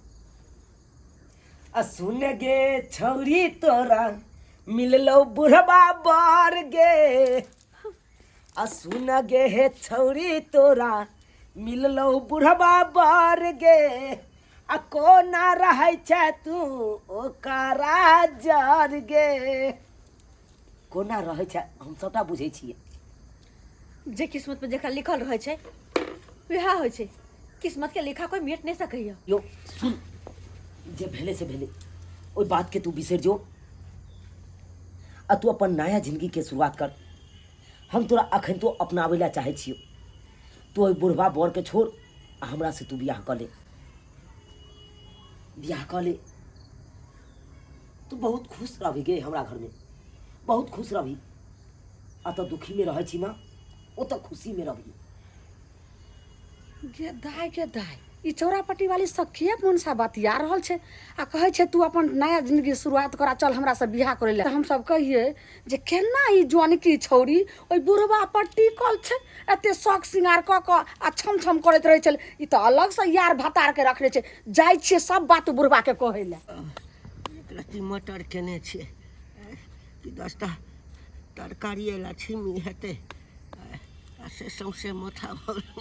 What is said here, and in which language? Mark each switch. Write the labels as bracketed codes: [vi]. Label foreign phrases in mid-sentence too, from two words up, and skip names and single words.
[mai] आ सुन गे छौरी तोरा मिललो बुढ़बा बार गे, आ सुन गे हे छौरी तोरा मिललो बुढ़बा बार गे, आ कोना रहै छै तू ओकरा जर गे। कोना रहै छै हम सबटा बुझै छियै। जे किस्मत में जेकरा लिखल रहे छै वह होइ छै, किस्मत के लिखा कोई मिट नहीं सकैया। यो सुन, जे भेले से भेले ओई बात के तू बिसर जो, आ तू अपन नया जिंदगी के शुरुआत कर। हम तोरा अखन तो अपनावे ला चाहे छियो, तू ओई बुढ़वा बर के छोड़ आ हमरा से तू बियाह कर ले, बियाह कर ले। तू बहुत खुश रही गे हमरा घर में, बहुत खुश रही। आ तो दुखी में रहे छी ना, ओ तो खुशी में रही। गे दाय ई चौरापट्टी वाली सखिए मोन सा बतिया रहल छै आ कहे छै तू अपन नया जिंदगी शुरुआत करा, चल हमरा से बियाह करे ले। हम सब कहिए जे केना ई जानकी छौरी ओई बुढ़वा पट्टी कल छै, एते शौक सिंगार क क आ छम छम करैत रहे छल। ई तो अलग से यार भतार के रखने छै, जाय छिए सब बात बुढ़वा के कहे ले। एक रत्ती मटर केने छिए कि 10टा तरकारी एला छिमी हेतै आ से सौंसे माथा भऽ